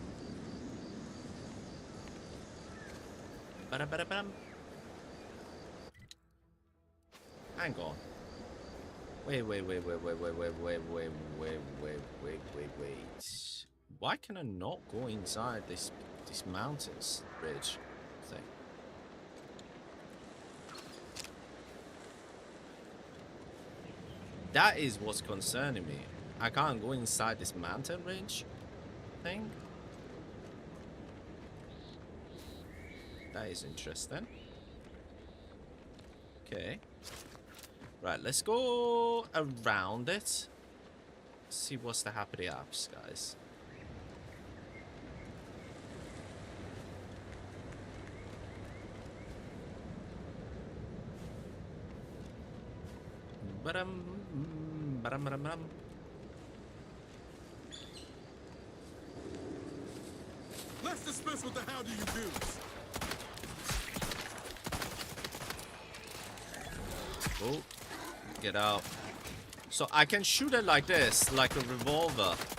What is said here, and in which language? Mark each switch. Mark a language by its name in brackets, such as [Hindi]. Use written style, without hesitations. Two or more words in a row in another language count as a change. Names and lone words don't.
[English] Ba-dum, ba-dum, ba-dum. Hang on. Wait. Why can I not go inside this mountains ridge thing? That is what's concerning me. I can't go inside this mountain ridge thing. That is interesting. Okay. Right, let's go around it. See what's the happy apps, guys. Ba-dum, ba-dum, ba-dum, ba-dum. Let's dispense with the how do you do's. Oh, get out. So I can shoot it like this, like a revolver.